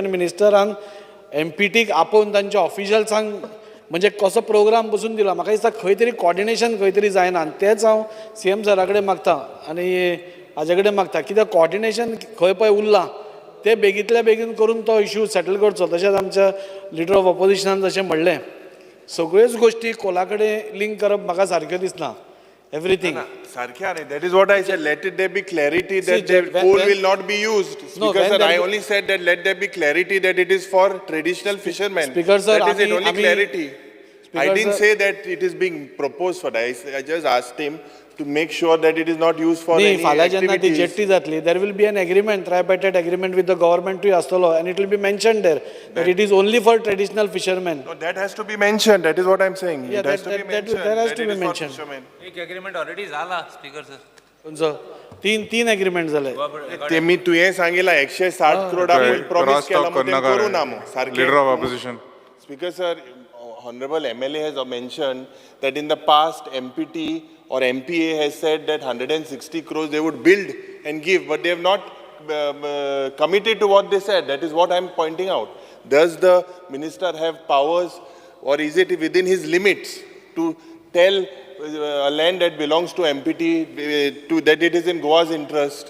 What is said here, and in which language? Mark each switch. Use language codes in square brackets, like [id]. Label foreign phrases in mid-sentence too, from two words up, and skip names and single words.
[kok] मिनिस्टरान MPTक आपोवन तांच्या ऑफिशल्सांक म्हणजे कसो प्रोग्राम बसून दिलो म्हाका दिसता खंय तरी कॉर्डिनेशन खंय तरी जायना आनी तेंच हांव CM सरा कडेन मागता आनी हाजे कडेन मागता कित्याक कॉर्डिनेशन खंय पळय उरलां ते बेगींतल्या बेगीन करून तो इश्यू सेटल करचो तशेंच आमच्या लिडर ऑफ ऑपोजिशनान जशें म्हणलें सगळ्योच गोश्टी कोला कडेन लिंक करप म्हाका सारक्यो दिसना everything. [en] That is what I said. Let it there be clarity that the coal will not be used. Speaker sir, I only said that let there be clarity that it is for traditional fishermen. Speaker sir, that is it, only clarity. I didn't say that it is being proposed for that. I just asked him to make sure that it is not used for न्ही any [kok] फाल्यां जेन्ना ती [en] activities. [kok] जेट्टी जातली [en] there will be an agreement tripartite agreement with the [kok] गव्हर्मेंटूय आसतलो [en] and it will be mentioned there that it is only for traditional fisherman. No, that has to be mentioned. That is what I'm saying. Yeah, It has to be that mentioned. has that to it be is for mentioned. fishermen. [kok] एक एग्रीमेंट ऑलरेडी झाला स्पीकर सर. खंयचो तीन एग्रीमेंट जाले. ते मी तुवें सांगितला 160 करोड आपण प्रॉमिस केला म्हणून ते करू ना मग सारखे. [en] Leader of opposition. Speaker sir, honorable MLA has mentioned that in the past MPT or MPA has said that 160 crores they would build and give, but they have not committed to what they said. That is what I'm pointing out. Does the minister have powers, or is it within his limits to tell a land that belongs to MPT that it is in Goa's interest?